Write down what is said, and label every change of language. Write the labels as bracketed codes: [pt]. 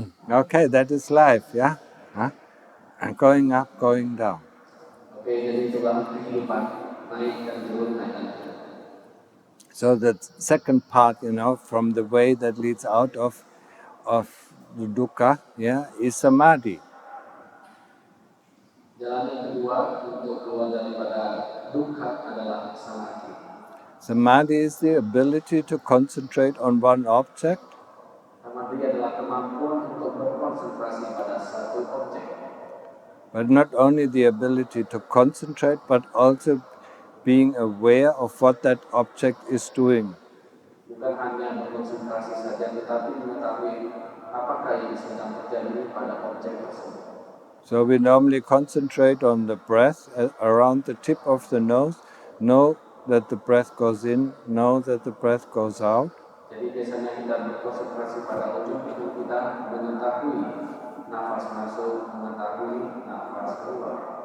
[en] Okay, that is life, yeah? Huh? Going up, going down. [id] Okay, jadi itulah kehidupan, naik dan turun, naik dan turun. [en] So the second part, from the way that leads out of the dukkha, yeah, is samadhi. [id] Jalan yang kedua untuk keluar daripada dukkha adalah samadhi. [en] Samadhi is the ability to concentrate on one object. [id] Samadhi adalah kemampuan untuk berkonsentrasi pada satu objek. [en] But not only the ability to concentrate, but also being aware of what that object is doing. [id] Bukan hanya berkonsentrasi saja, tetapi mengetahui apakah yang sedang terjadi pada objek tersebut. [en] So we normally concentrate on the breath around the tip of the nose, know that the breath goes in, know that the breath goes out. [id] Jadi biasanya kita berkonsentrasi pada ujung hidung kita, mengetahui nafas masuk, mengetahui nafas keluar.